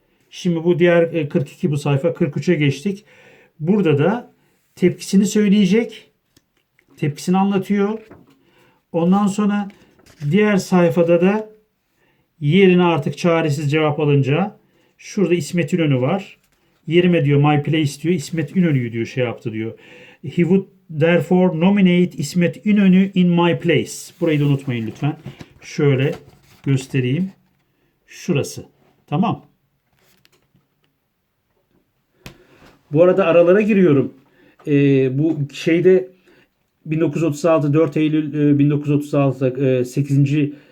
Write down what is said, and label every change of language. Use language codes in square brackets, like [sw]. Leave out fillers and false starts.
[tr] Şimdi bu diğer 42 bu sayfa 43'e geçtik. Burada da tepkisini söyleyecek. Tepkisini anlatıyor. Ondan sonra diğer sayfada da yerine artık çaresiz cevap alınca şurada İsmet İnönü var. Yerime diyor [en] my place [tr] diyor. İsmet İnönü'yü diyor şey yaptı diyor. [en] He would therefore nominate İsmet İnönü in my place. [tr] Burayı da unutmayın lütfen. Şöyle göstereyim. Şurası. Tamam. Bu arada aralara giriyorum. Bu şeyde 1936 4 Eylül 1936 8.